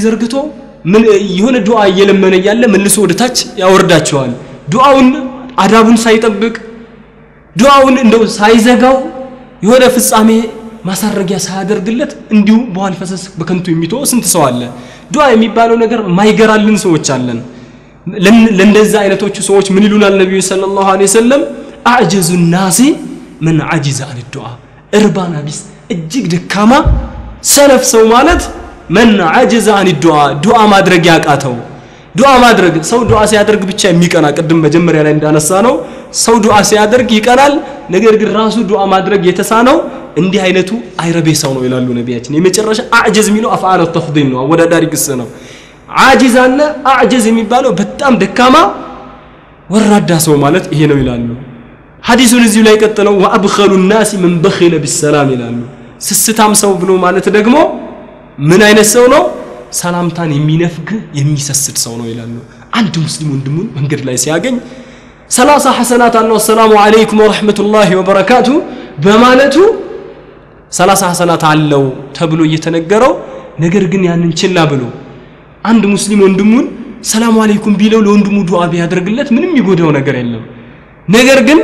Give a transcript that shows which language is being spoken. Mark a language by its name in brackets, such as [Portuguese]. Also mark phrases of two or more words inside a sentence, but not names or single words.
[Amharic] ዘርግቶ ምን የሆነ ዱዓ እየለመነ ያለ መልሶ ወደታች ያወርዳቸዋል ዱዓውን አዳቡን ሳይጠብቅ ዱዓውን እንደው ሳይዘጋው የሆነ ፍጻሜ ማሳረጊያ ሳያደርግለት እንዲሁ በኋላ ፈሰስ በከንቱ የሚተው ስንት ሰው አለ ዱዓ የሚባለው ነገር ማይገራልን ሰዎች አለን ለእንደዛ አይነቶቹ ሰዎች ምን ይሉናል ነብዩ [Arabic] صلى الله عليه وسلم [Amharic] አዕጀዙ [Arabic] الناس من عجز عن الدعاء [Amharic] እርባና ቢስ እጅግ ደካማ ሰነፍ ሰው ማለት [Arabic] من عجز عن الدعاء [Amharic] ዱዓ ማድረግ ያቃተው ዱዓ ማድረግ ሰው ዱዓ ሲያደርግ ብቻ የሚቀና ቀድም መጀመሪያ ላይ እንዳነሳ ነው ሰው ዱዓ ሲያደርግ ይቀናል ነገር ግን ራሱ ዱዓ ማድረግ የተሳነው እንዲህ አይነቱ አይረቤ ሰው ነው ይላሉ ነብያችን የመጨረሻ አዕጀዝ የሚለው አፍዓል التفضيل ነው ወዳዳሪ ግስ ነው አጂዛና አዕጀዝ የሚባለው በጣም ደካማ ወራዳ ሰው ማለት ይሄ ነው ይላሉ ሐዲሱን እዚሁ ላይ ቀጥለው ወአብኸሉ [Arabic] الناس من بخل بالسلام [Amharic] ይላሉ ስስታም ሰው ብሎ ማለት ደግሞ ምን አይነት ሰው ነው ሰላምታን የሚነፍግ የሚሰስድ ሰው ነው ይላሉ አንድ ሙስሊም ወንድሙን መንገድ ላይ ሲያገኝ 30 ሐሰናት አለው [Arabic] السلام عليكم ورحمة الله وبركاته [Amharic] በማለቱ 30 ሐሰናት አለው ተብሎ እየተነገረው ነገር ግን ያንን ችላ ብሎ አንድ ሙስሊም ወንድሙን [Arabic] السلام عليكم [Amharic] ቢለው ለወንድሙ ዱዓ ቢያደርግለት ምንም ይጎዳው ነገር የለም ነገር ግን